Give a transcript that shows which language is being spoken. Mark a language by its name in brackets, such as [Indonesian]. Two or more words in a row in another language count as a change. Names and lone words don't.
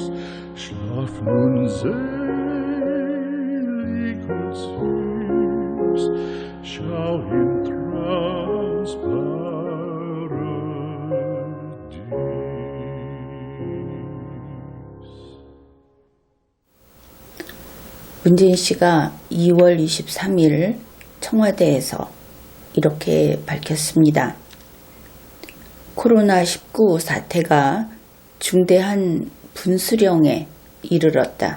[German] Schlaf nun selig und süß, schau im Traums Paradies. [Korean] 문재인 씨가 2월 23일 청와대에서 이렇게 밝혔습니다. 코로나19 사태가 중대한 분수령에 이르렀다.